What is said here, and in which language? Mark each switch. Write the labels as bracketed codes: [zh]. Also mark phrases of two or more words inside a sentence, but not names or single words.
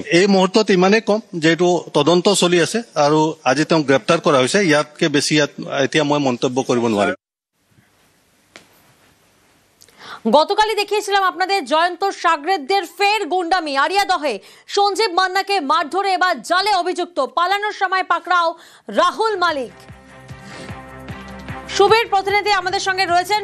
[as] এই মুহূর্তত ইমানে কম যেহেতু তদন্ত চলি আছে আৰু আজি তেওঁক গ্ৰেপ্তাৰ কৰা হৈছে। ইয়াতকে বেছি এতিয়া মই মন্তব্য কৰিব নোৱাৰিম। [bn] গতকালই দেখিয়েছিলাম আপনাদের জয়ন্ত সাগরেদদের ফের গুন্ডামি। আরিয়াদহে সঞ্জীব মান্নাকে মারধরে এবার জালে অভিযুক্ত। পালানোর সময় পাকড়াও রাহুল মালিক। সুবীর প্রতিনিধি আমাদের সঙ্গে রয়েছেন।